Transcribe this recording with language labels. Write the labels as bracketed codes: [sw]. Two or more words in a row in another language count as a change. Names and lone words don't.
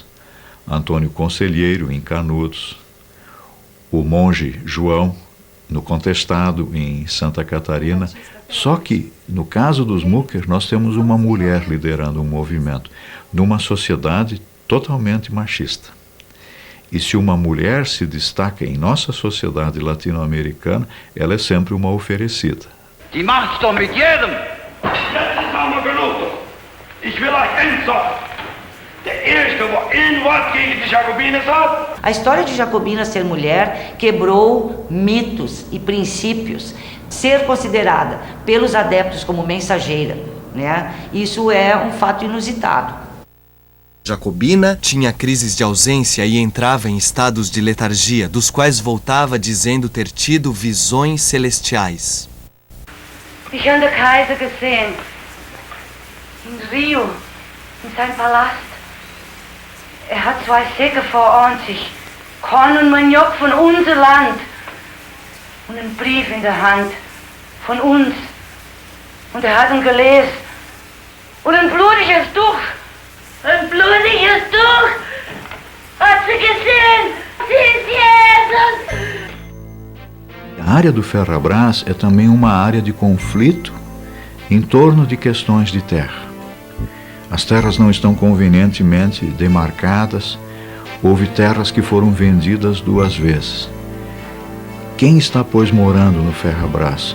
[pt] Antônio Conselheiro, em Canudos, o monge João, no Contestado, em Santa Catarina. Só que, no caso dos Mucker, nós temos uma mulher liderando um movimento, numa sociedade totalmente machista. E se uma mulher se destaca em nossa sociedade latino-americana, ela é sempre uma oferecida. [de] Die macht's doch mit jedem. Jetzt ist einmal genug. Ich will euch entsorgen. Der erste, wo ein Wort gegen die Jacobiner sagt. [pt] A história de Jacobina ser mulher quebrou mitos e princípios. Ser considerada pelos adeptos como mensageira, né? Isso é um fato inusitado. Jacobina tinha crises de ausência e entrava em estados de letargia, dos quais voltava dizendo ter tido visões celestiais. [de] Ich habe den Kaiser gesehen, in Rio, in seinem Palast. Hat 2 Säcke vor sich, Korn und Maniok von unser Land und einen Brief in der Hand von uns. Und hat ihn gelesen. Und ein blutiges Tuch. Ein blutiges Tuch. Hat sie gesehen? Sie ist Jesus. [pt] A área do Ferrabras é também uma área de conflito em torno de questões de terra. As terras não estão convenientemente demarcadas, houve terras que foram vendidas 2 vezes. Quem está, pois, morando no Ferrabras?